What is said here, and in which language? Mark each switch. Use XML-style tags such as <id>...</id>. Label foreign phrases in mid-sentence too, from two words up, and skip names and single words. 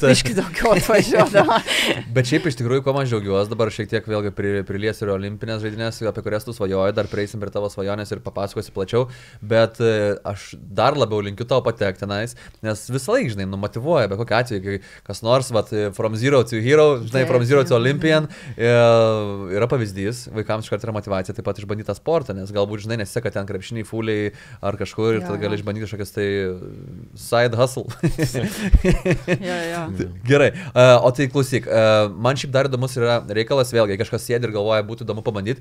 <lt>Iški daugiau atvažiuodama. Bet šiaip iš tikrųjų, ko man džiaugiuosi, dabar šiek tiek vėlgi prilies ir olimpinės žaidynės, apie kurias tu svajoji, dar prieisim prie tavo svajonės ir papasakosi plačiau, bet aš dar labiau linkiu tau patekti tenais, nes visą laiką, žinai, motyvuoja, bet kokiu atveju, kai kas nors,</lt> <en>from zero to hero, žinai, from zero to Olympian,</en> <lt>yra pavyzdys, vaikams iškart yra motyvacija taip pat išbandyti tą sportą, nes galbūt, žinai, nesiseka ten krepšiniai, fuliai ar kažkur ir tada gali išbandyti kažkokias tai</lt> <en>side hustle.</en> <lt>Gerai, o tai klausyk, man šiaip dar įdomus yra reikalas, vėlgi, kažkas sėdi ir galvoja, būtų įdomu pabandyti.</lt>